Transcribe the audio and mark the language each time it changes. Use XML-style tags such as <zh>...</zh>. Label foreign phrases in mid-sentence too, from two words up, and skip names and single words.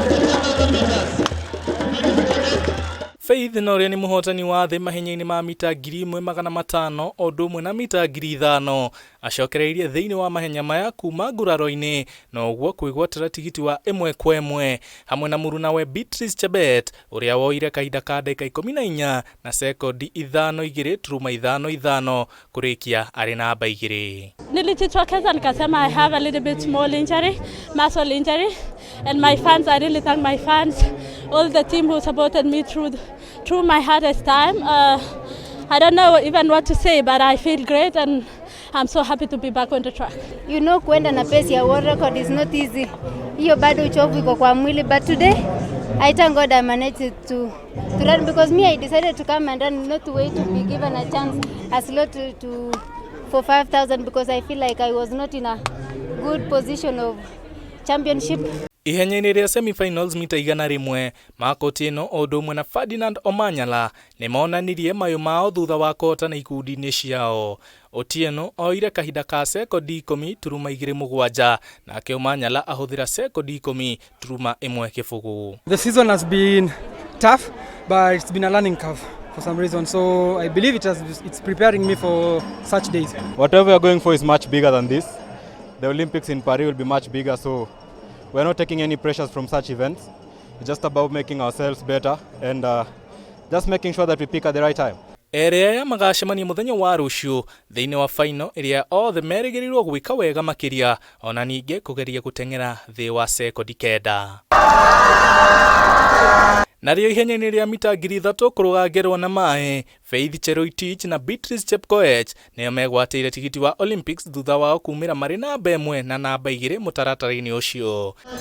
<ki>Faith Noria ni muhotani wa thĩ mahenya-inĩ ma mita 1,500 o ũndũ ũmwe na mita 5,000 acokereirie thĩinĩ wa Mahenya Maya kuma nguraro-inĩ na ũguo kwĩgwatĩra tigiti wa 1-1 hamwe na mũrunawe Beatrice Chebet ũrĩa woire kahinda ka ndagĩka 14 na sekondi 5.55 kũrĩkia arĩ namba 2.</ki> <sw>Nilijitokeza nikasema</sw> <en>I have a little bit small injury, muscle injury, and my fans, I really thank my fans, all the team who supported me through my hardest time. I don't know even what to say, but I feel great and I'm so happy to be back on the track. You know,</en> <sw>kuenda na pace ya</sw> <en>world record is not easy.</en> <sw>Hiyo bado uchovu iko kwa mwili,</sw> <en>but today I thank God I managed to run because me I decided to come and run, not to wait to be given a chance as low for 5,000 because I feel like I was not in a good position of championship.</en> <ki>Ihenya-inĩ rĩa semi-finals mita 100 makoti ĩno o ũndũ ũmwe na Ferdinand Omanyala nĩ monanirie mayũ mao thutha wa kũhotana ikundi-inĩ ciao. Otieno oire kahinda ka sekondi 10.27 nake Omanyala ahũthĩra sekondi 10.1 kĩbũgũ.</ki> <en>The season has been tough, but it's been a learning curve for some reason, so I believe it's preparing me for such days. Whatever we are going for is much bigger than this. The Olympics in Paris will be much bigger, so we're not taking any pressures from such events. It's just about making ourselves better and just making sure that we pick at the right time.</en> <ki>Aya magacemania muthenya wa rũciũ thĩinĩ wa final ĩrĩa othe merĩgĩrĩirwo gwĩka wega makĩria ona ningĩ kũgeria gũteng'era thĩ wa sekondi 9. Narĩo ihenya-inĩ rĩa mita 3,000 kũrũgangĩrwo na maĩ, Faith Cheroitich na Beatrice Chepkoech nĩo megwatĩire tigiti wa Olympics thutha wao kumĩra marĩ namba 1 na namba 2 mũtaratara-inĩ ũcio.</ki>